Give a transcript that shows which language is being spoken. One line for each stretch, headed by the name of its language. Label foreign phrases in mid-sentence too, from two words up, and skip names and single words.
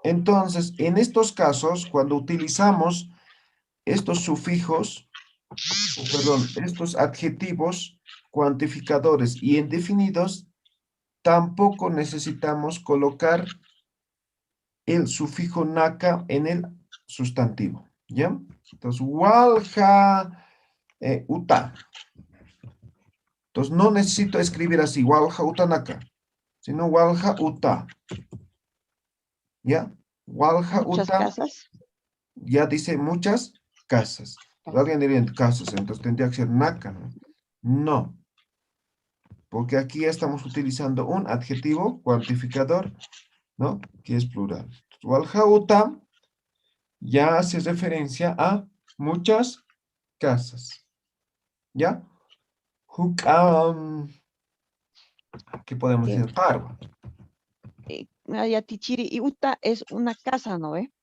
Spanish: Entonces, en estos casos, cuando utilizamos estos sufijos, perdón, estos adjetivos cuantificadores y indefinidos, tampoco necesitamos colocar el sufijo naka en el sustantivo, ¿ya? Entonces,
Aymara: walja uta.
Spanish: Entonces, no necesito escribir así,
Aymara: walja uta naka, sino walja uta, ¿ya? Walja
Spanish: muchas
Aymara: uta,
Spanish: casas. ya dice muchas casas. Alguien diría casas, entonces tendría que ser naka, ¿no? No, porque aquí ya estamos utilizando un adjetivo cuantificador, ¿no? Que es plural.
Aymara: Walja uta
Spanish: ya hace referencia a muchas casas, ¿ya? Hukam, ¿qué podemos Que, decir? Parva. Ayatichiri y Uta es una casa, ¿no ve?